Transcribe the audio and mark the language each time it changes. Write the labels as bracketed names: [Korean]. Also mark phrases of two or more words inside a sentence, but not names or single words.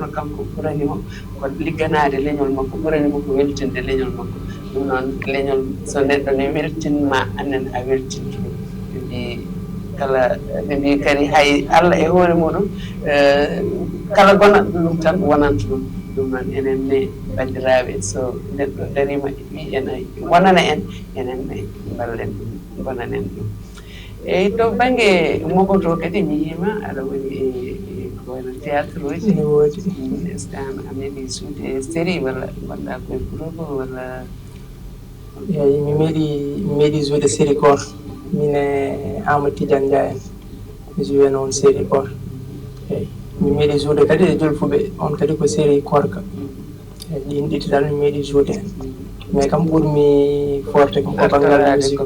[Fula] kanko ɓuranimo ko ligganade leñol makko ɓuranimo ko weltinde leñol makko ɗum noon leñol so neɗɗo ne weltinma annen a weltinto ɗum ɓe mbi kala ɓe mbi kadi hay Allah e hoore muɗum kala gonat ɗum tan wonanta ɗum ɗum noon enen ne bandiraɓe so neɗɗo darima wi ene wonana en enen ne ballen ɗum gonanen ɗum eyyi to banggue mogoto kadi mi yima aɗa woni e wayno théâtre uji ne woodi [French] est ce que [Fula] an a meeɗi suude série walla gonɗa koye groupe walla eyi mi meeɗi joude série goto min e Amadou Tidiane Ndiaye en mi joué noon série goto eyi mi meeɗi joude kadi e Jolfuɓe on kadi ko série korka eyi ɗin ɗiɗi tan mi meeɗi joude hen mais kam ɓurmi forte kam ko banggal musique